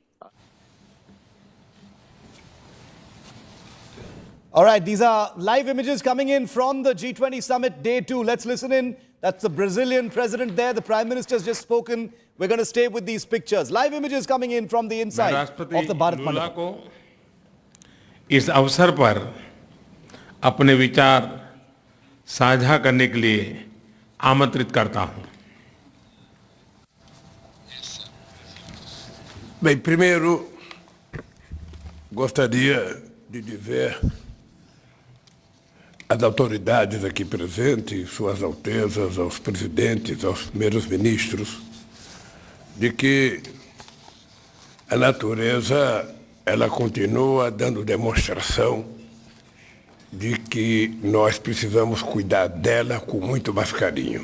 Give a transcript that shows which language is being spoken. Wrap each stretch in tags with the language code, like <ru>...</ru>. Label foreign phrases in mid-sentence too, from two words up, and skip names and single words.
<en>All right, these are live images coming in from the G20 Summit Day 2. Let's listen in. That's the Brazilian president there. The Prime Minister has just spoken. We're going to stay with these pictures. Live images coming in from the inside of the Bharat Mandapam.</en> <hi>को इस अवसर पर अपने विचार साझा करने के लिए आमंत्रित करता हूं.</hi> <pt>Bem, primeiro, gostaria de dizer às autoridades aqui presentes, suas altezas, aos presidentes, aos primeiros ministros, de que a natureza, ela continua dando demonstração de que nós precisamos cuidar dela com muito mais carinho.</pt>